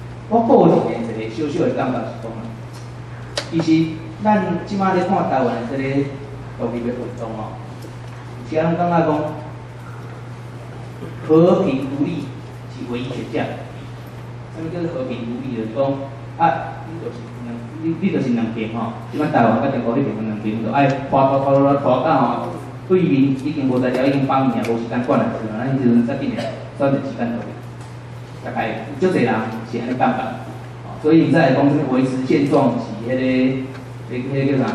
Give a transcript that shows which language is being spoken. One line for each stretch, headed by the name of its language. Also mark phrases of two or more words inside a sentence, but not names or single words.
Min Nan Chinese: 我个人的一个小小的感觉是讲，其实咱即马咧看台湾的这个独立的运动哦，有些人感觉讲和平独立是唯一选项。什么叫做和平独立？就是讲啊，你就是两边吼，即摆台湾甲中国迄边两边就爱拖到吼，对面已经无在了，已经放命啊，无时间管了，是嘛？咱迄时阵才紧诶，选择时间到。大概有足侪人是安尼感觉，所以才会讲维持现状是迄个叫啥？